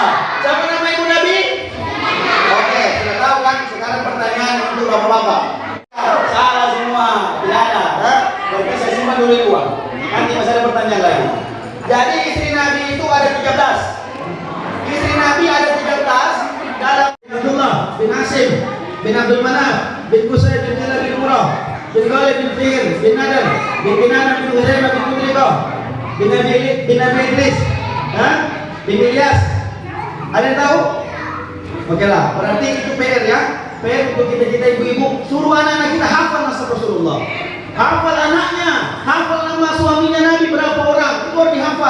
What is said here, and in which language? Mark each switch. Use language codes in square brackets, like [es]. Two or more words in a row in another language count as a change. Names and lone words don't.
[id] Siapa nama ibu Nabi? Oke, sudah tahu kan? Sekarang pertanyaan untuk bapak-bapak. Salah semua, tidak ada. Berarti saya simpan dulu uang. Nanti masih ada pertanyaan lagi. Jadi istri Nabi itu ada 13. Istri Nabi ada 13 dalam Abdullah bin Hasim bin Abdul Manaf bin Qusay bin Kilab bin Murrah bin Ghalib bin Fihr bin Nadar bin Kinana bin Huzaimah bin Mudrikah bin Nabi Idris bin Ilyas. Ada yang tahu? Oke lah, berarti itu PR ya. PR untuk kita ibu-ibu. Suruh anak-anak kita hafal nasab Rasulullah. Hafal anaknya, hafal nama suaminya Nabi berapa orang, itu harus dihafal.